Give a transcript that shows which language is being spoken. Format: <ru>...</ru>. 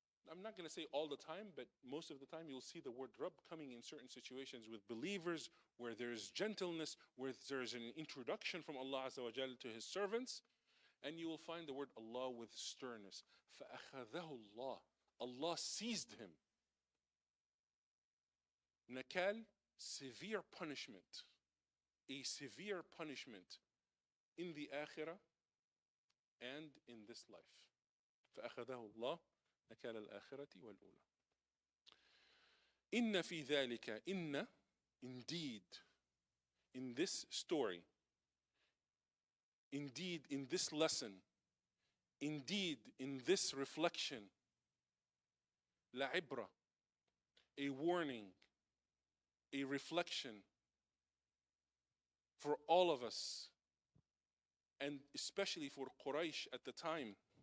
<en>I'm not going to say all the time, but most of the time you'll see the word Rabb coming in certain situations with believers, where there's gentleness, where there's an introduction from Allah Azza wa Jal to His servants, and you will find the word Allah with sternness.</en> <ar>فَأَخَذَهُ اللَّهُ.</ar> <en>Allah seized him. Nakal, severe punishment. A severe punishment in the akhirah and in this life.</en> <ar>فأخذه الله نكال الآخرة والأولى. إن في ذلك,</ar> <en>إن, indeed, in this story, indeed in this lesson, indeed in this reflection, لعبرة, a warning, a reflection for all of us, and especially for Quraysh at the time.</en>